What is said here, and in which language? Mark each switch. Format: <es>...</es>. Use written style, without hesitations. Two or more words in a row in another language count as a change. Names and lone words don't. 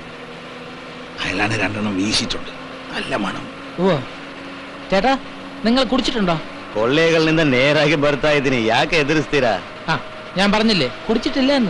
<ml>അയാളാണ് 2 വീശിട്ടുണ്ട്. നല്ല മണം. ഓ ചേട്ടാ, നിങ്ങൾ കുടിച്ചിട്ടുണ്ടോ?</ml> <kn>ಕೊಳ್ಳೇಗಳಿಂದ ನೇರಾಗಿ ಬರ್ತಾ ಇದ್ದೀನಿ. ಯಾಕೆ ಎದುರಿಸ್ತೀರಾ?</kn> <ml>ഞാൻ പറഞ്ഞില്ലേ കുടിച്ചിട്ടില്ല എന്ന്.</ml>